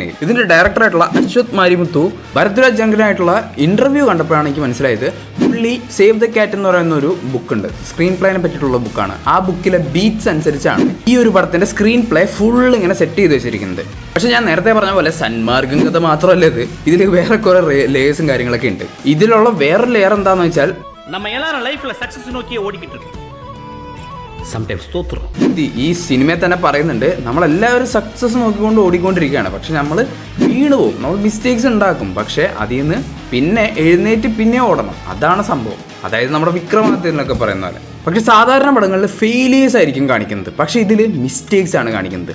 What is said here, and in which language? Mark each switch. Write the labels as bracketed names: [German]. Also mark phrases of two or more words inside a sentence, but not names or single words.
[Malayalam] ഇതിന്റെ ഡയറക്ടറായിട്ടുള്ള അശ്വത് മാരിമുത്തു ഭരദ്വാജ് ജംഗനായിട്ടുള്ള ഇന്റർവ്യൂ കണ്ടപ്പോഴാണ് എനിക്ക് മനസ്സിലായത്, പുള്ളി സേവ് ദ കാറ്റ് എന്ന് പറയുന്ന ഒരു ബുക്കുണ്ട്, സ്ക്രീൻ പ്ലേനെ പറ്റിയിട്ടുള്ള ബുക്കാണ്. ആ ബുക്കിലെ ബീറ്റ്സ് അനുസരിച്ചാണ് ഈ ഒരു പടത്തിന്റെ സ്ക്രീൻ പ്ലേ ഫുൾ ഇങ്ങനെ സെറ്റ് ചെയ്ത് വെച്ചിരിക്കുന്നത്. പക്ഷെ ഞാൻ നേരത്തെ പറഞ്ഞ പോലെ സന്മാർഗം കഥ മാത്രമല്ല ഇത്, ഇതിൽ വേറെ കുറെ ലേയേഴ്സും കാര്യങ്ങളൊക്കെ ഉണ്ട്. ഇതിലുള്ള വേറെ ലെയർ എന്താന്ന് വെച്ചാൽ, [Tamil] நம்ம எல்லாரும் லைஃப்ல சக்சஸ் நோக்கியே ஓடிக்கிட்டு இருக்கோம். [Malayalam] ഈ സിനിമയെ തന്നെ പറയുന്നുണ്ട്, നമ്മളെല്ലാവരും സക്സസ് നോക്കിക്കൊണ്ട് ഓടിക്കൊണ്ടിരിക്കുകയാണ്. പക്ഷെ നമ്മൾ വീണ് പോകും, നമ്മൾ മിസ്റ്റേക്സ് ഉണ്ടാക്കും. പക്ഷെ അതിൽ നിന്ന് പിന്നെ എഴുന്നേറ്റ് പിന്നെ ഓടണം, അതാണ് സംഭവം. അതായത് നമ്മുടെ വിക്രമാദിത്യനൊക്കെ പറയുന്ന പോലെ. പക്ഷെ സാധാരണ പടങ്ങളിൽ ഫെയിലിയേഴ്സ് ആയിരിക്കും കാണിക്കുന്നത്, പക്ഷെ ഇതിൽ മിസ്റ്റേക്സ് ആണ് കാണിക്കുന്നത്.